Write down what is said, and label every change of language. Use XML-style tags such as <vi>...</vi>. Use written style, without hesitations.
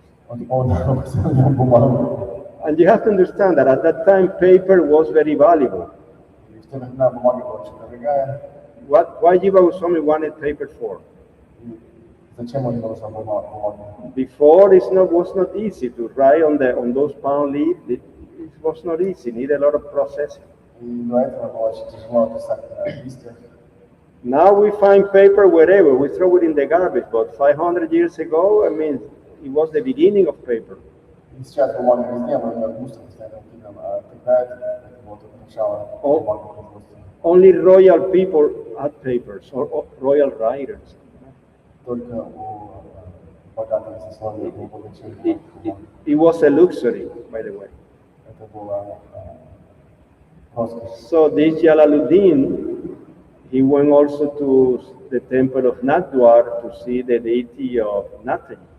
<ru>Он попросил у него бумагу.</ru> <en>And you have to understand that at that time, paper was very valuable.</en> <ru>И в те времена бумага была очень дорогая.</ru> <en>Why Jiva Goswami wanted paper for?</en> <ru>И зачем он нужна бумага?</ru> <en>Before, was not easy to write on those palm leaves. It was not easy. Need a lot of processing.</en> <ru>И до этого было очень тяжело писать на листьях.</ru> <en>Now we find paper wherever. We throw it in the garbage. But 500 years ago, I mean, it was the beginning of paper.</en> <ru>И сейчас бумага везде, мы ее в мусор постоянно кинем, а тогда это было только начало бумаги производства.</ru> <en>Only royal people had papers, or royal writers.</en> <ru>Только у богатых сословий было богачей.</ru> <en>It was a luxury, by the way.</en> <ru>Это было роскошь.</ru> <en>So this Jalaluddin, he went also to the temple of Natdwar to see the deity of Nataji.</en>